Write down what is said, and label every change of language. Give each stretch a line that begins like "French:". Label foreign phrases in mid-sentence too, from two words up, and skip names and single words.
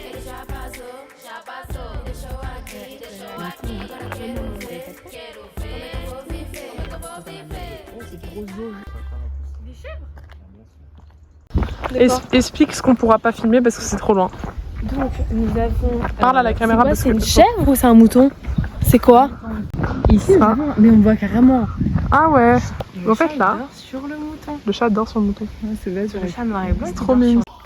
Portuguese: Ele já passou, me deixou aqui, Agora quero ver como é que eu vou viver, como é que eu vou viver.
French: Explique ce qu'on pourra pas filmer parce que c'est trop loin. Donc, nous avons. Parle à la caméra parce C'est que... une chèvre ou c'est un mouton? C'est quoi? Ici, Ah. mais on voit carrément. Ah ouais. Le En fait, chat, là, il dort sur le mouton. le chat dort sur le mouton. C'est bête, le chat noir et blanc. C'est trop mignon.